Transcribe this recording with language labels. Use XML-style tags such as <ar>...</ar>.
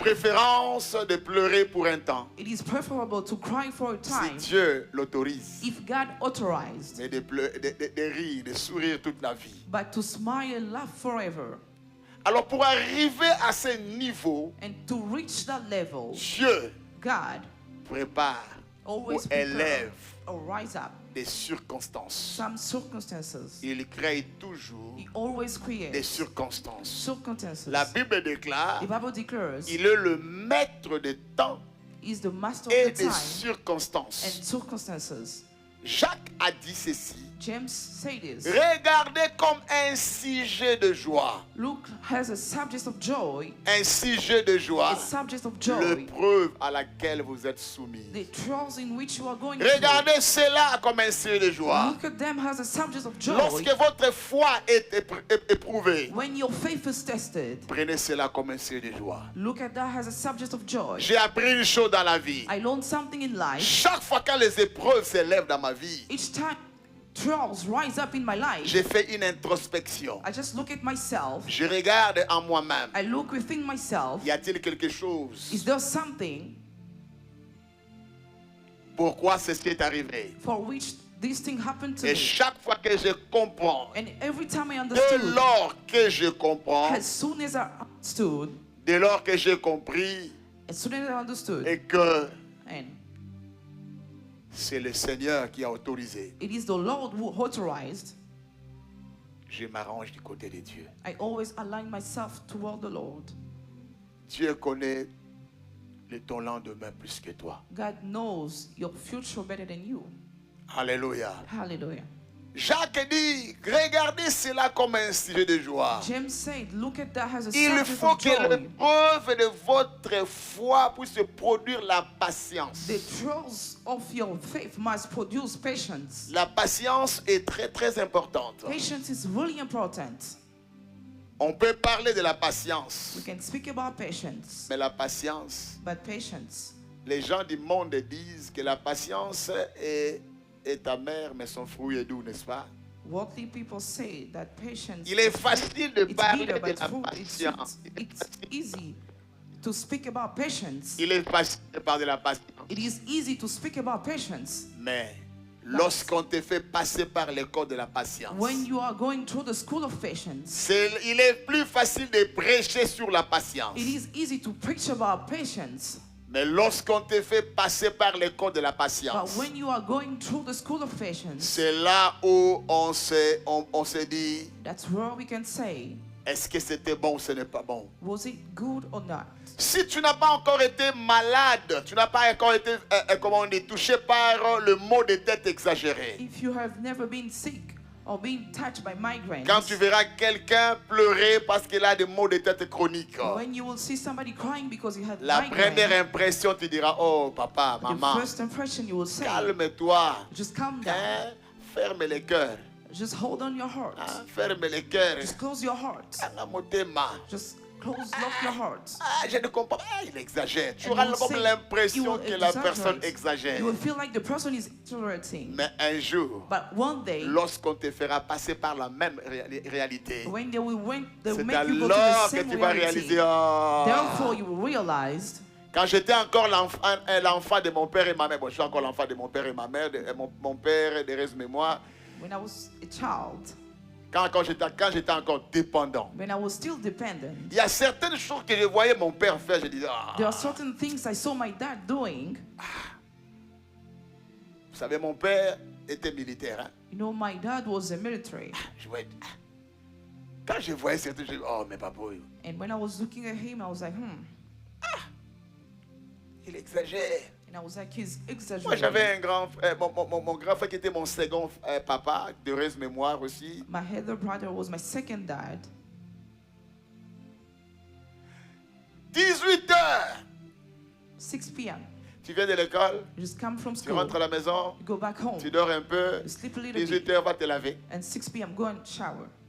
<fr>préférence de pleurer pour un temps,</fr> <en>It is preferable to cry for a</en> <fr>si</fr> <en>time</en> <fr>Dieu l'autorise,</fr> <en>if God authorized,</en> <fr>mais de rire, de sourire toute la vie.</fr> <en>but to smile and laugh forever.</en> <fr>Alors pour arriver à ce niveau,</fr> <en>And to reach that level,</en> <fr>Dieu</fr> <en>God</en> <fr>prépare ou</fr> <en>always</en> <fr>élève</fr> <en>or rise up</en> <fr>des circonstances.</fr> <en>some circumstances.</en> <fr>Il crée toujours</fr> <en>He always</en> <fr>des</fr> <en>creates</en> <fr>circonstances.</fr> <en>circumstances.</en> <fr>La Bible déclare,</fr> <en>The Bible declares</en> <fr>il est le maître des temps</fr> <en>He is the master</en> <fr>et</fr> <en>of the</en> <fr>des</fr> <en>time</en> <fr>circonstances.</fr> <en>and circumstances.</en> <fr>Jacques a dit ceci.</fr> <en>James said this.</en> <fr>Regardez comme un sujet de joie.</fr> <en>Luke has a subject of joy,</en> <fr>Un sujet de joie.</fr> <en>a subject of joy,</en> <fr>L'épreuve à laquelle vous êtes soumis.</fr> <en>the trials in which you are going</en> <fr>Regardez cela comme un sujet de</fr> <en>through.</en> <fr>joie.</fr> <en>Look at them as a subject of joy.</en> <fr>Lorsque votre foi est éprouvée,</fr> <en>When your faith is tested,</en> <fr>prenez cela comme un sujet de joie.</fr> <en>look at that as a subject of joy.</en> <fr>J'ai appris une chose dans la vie.</fr> <en>I learned something in life.</en> <fr>Chaque fois que les épreuves s'élèvent dans ma vie,</fr> <en>Each time trials rise up in my life,</en> <fr>j'ai fait une introspection.</fr> <en>I just look at myself.</en> <fr>Je regarde en moi-même.</fr> <en>I look within myself.</en> <fr>Y a-t-il quelque chose?</fr> <en>Is there something</en> <fr>Pourquoi ceci est arrivé?</fr> <en>for which this thing happened to</en> <fr>Et</fr> <en>me?</en> <fr>chaque fois que je comprends,</fr> <en>And every time I</en> <fr>dès</fr> <en>understood,</en> <fr>lors que je comprends,</fr> <en>as soon as I understood,</en> <fr>dès lors que j'ai compris</fr> <en>as soon as I understood,</en> <fr>et que</fr> <en>and</en> <fr>c'est le Seigneur qui a autorisé,</fr> <en>it is the Lord who authorized,</en> <fr>je m'arrange du côté de Dieu.</fr> <en>I always align myself toward the Lord.</en> <fr>Dieu connaît ton lendemain plus que toi.</fr> <en>God knows your future better than you.</en> <fr>Alléluia.</fr> <en>Hallelujah.</en> <fr>Jacques dit, regardez cela comme un sujet de joie.</fr> <en>James said, look at that as a</en> <fr>Il</fr> <en>subject</en> <fr>faut</fr> <en>of</en> <fr>que</fr> <en>joy.</en> <fr>l'épreuve de votre foi puisse produire la patience.</fr> <en>The trials of your faith must produce patience.</en> <fr>La patience est très très importante.</fr> <en>Patience is really important.</en> <fr>On peut parler de la patience,</fr> <en>We can speak about patience,</en> <fr>mais la patience,</fr> <en>but patience,</en> <fr>les gens du monde disent que la patience est amère, mais son fruit est doux, n'est-ce pas?</fr> <en>worldly people say that patience</en> <fr>Il est facile de</fr> <en>it's</en> <fr>parler</fr> <en>bitter,</en> <fr>de</fr> <en>but</en> <fr>la</fr> <en>fruit it's sweet.</en> <fr>patience.</fr> <en>It's easy to speak about patience.</en> <fr>Il est facile de parler de la patience.</fr> <en>It is easy to speak about patience.</en> <fr>Mais lorsqu'on te fait passer par l'école de la patience,</fr> <en>When you are going through the school of patience,</en> <fr>il est plus facile de prêcher sur la patience.</fr> <en>it is easy to preach about patience.</en> <fr>Mais lorsqu'on te fait passer par l'école de la</fr> <en>But</en> <fr>patience,</fr> <en>when you are going through the school of patience,</en> <fr>c'est là où on se dit,</fr> <en>that's where we can say,</en> <fr>est-ce que c'était bon ou ce n'est pas bon?</fr> <en>was it good or not?</en> <fr>Si tu n'as pas encore été malade, tu n'as pas encore été, comment on dit, touché par le mot de tête exagéré.</fr> <en>If you have never been sick or been touched by migraines,</en> <fr>Quand tu verras quelqu'un pleurer parce qu'il a des maux de tête chroniques,</fr> <en>when you will see somebody crying because he had</en> <fr>la première</fr> <en>migraine,</en> <fr>impression, tu diras, oh papa,</fr> <en>the</en> <fr>maman,</fr> <en>first impression you will say,</en> <fr>calme-toi,</fr> <en>just calm down,</en> <fr>hein, ferme les cœurs,</fr> <en>just hold on your heart,</en> <fr>hein, ferme les cœurs,</fr> <en>just close your heart,</en> <ln>Anga motema.</ln> <en>just close off your heart.</en> <fr>Ah, je ne comprends pas, ah, il exagère. Tu</fr> <en>And</en> <fr>auras</fr> <en>you will</en> <fr>comme</fr> <en>say,</en> <fr>l'impression</fr> <en>you will</en> <fr>que la personne</fr> <en>exaggerate.</en> <fr>exagère.</fr> <en>You will feel like the person is exaggerating.</en> <fr>Mais un jour,</fr> <en>But one day,</en> <fr>lorsqu'on te fera passer par la même réalité,</fr> <en>when they will</en> <fr>c'est</fr> <en>make you go to the</en> <fr>alors que</fr> <en>same</en> <fr>tu vas</fr> <en>reality,</en> <fr>réaliser, oh.</fr> <en>therefore you will realize,</en> <fr>Quand j'étais encore l'enfant de mon père et ma mère, bon, je suis encore l'enfant de mon père et ma mère, mon père, de reste mémoire,</fr> <en>when I was a child,</en> <fr>quand j'étais encore dépendant,</fr> <en>when I was still dependent,</en> <fr>il y a certaines choses que je voyais mon père faire, je disais, ah.</fr> <en>there are certain things I saw my dad doing.</en> <fr>Vous savez, mon père était militaire. Hein?</fr> <en>You know, my dad was a military.</en> <fr>Je voyais, quand je voyais certaines choses, oh, mais papa,</fr> <en>And when I was looking at him, I was like,</en> <fr>il exagère.</fr> <en>And I was like, he's</en> <fr>Moi,</fr> <en>exaggerating.</en> <fr>j'avais un grand frère, mon grand frère qui était mon second papa, de heureuse mémoire aussi.</fr> <en>My other brother was my second dad.</en> <fr>18 heures,</fr> <en>6 p.m.</en> <fr>tu viens de l'école,</fr> <en>You just come from</en> <fr>tu</fr> <en>school,</en> <fr>rentres à la maison,</fr> <en>you go back home,</en> <fr>tu dors un peu,</fr> <en>you sleep a little</en> <fr>18</fr> <en>bit,</en> <fr>heures, va te laver.</fr> <en>and 6 p.m. go and shower.</en>